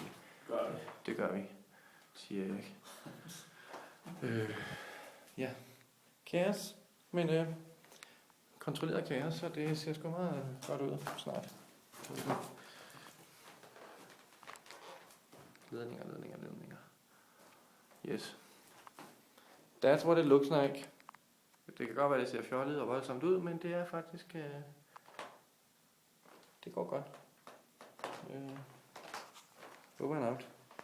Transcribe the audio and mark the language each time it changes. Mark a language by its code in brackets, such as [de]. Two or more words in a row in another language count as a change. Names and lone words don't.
[da] Det gør vi, siger jeg ikke. Ja, kaos, men kontrolleret kaos, så det ser sgu meget godt ud snart. Ledninger. [en] Yes. That's what it looks like. [da] Det kan godt være, det ser fjollet og voldsomt ud, men det er faktisk... det går godt. [en] Over and out.